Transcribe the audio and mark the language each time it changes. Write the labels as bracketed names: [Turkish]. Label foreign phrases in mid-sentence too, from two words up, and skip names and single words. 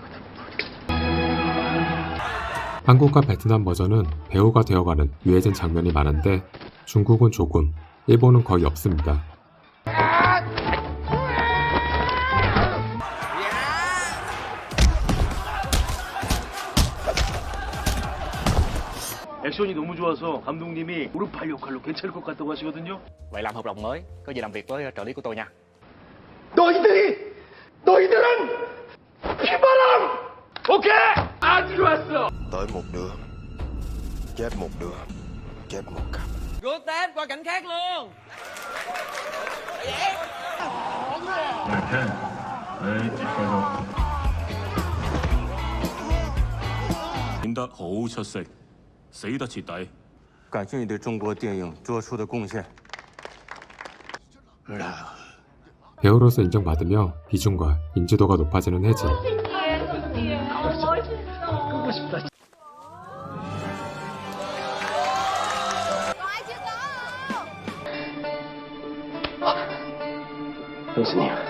[Korean] 한국과 베트남 버전은 배우가 되어가는 유해진 장면이 많은데 중국은 조금, 일본은 거의 없습니다. 액션이 너무 좋아서 감독님이 오른팔 역할로 괜찮을 것 같다고 하시거든요. [Vietnamese] Vậy làm hợp đồng mới, có gì làm việc với trợ lý của tôi nha. [Korean] 너희들은 피바람! 오케이! 아주 좋았어! [Vietnamese] Tới một đứa, chết một đứa, chết một cặp. [Chinese] 演得好出色，死得徹底。感谢你对中国电影做出的贡献。 [Korean] 배우로서 인정받으며 비중과 인지도가 높아지는 혜진. 형수님.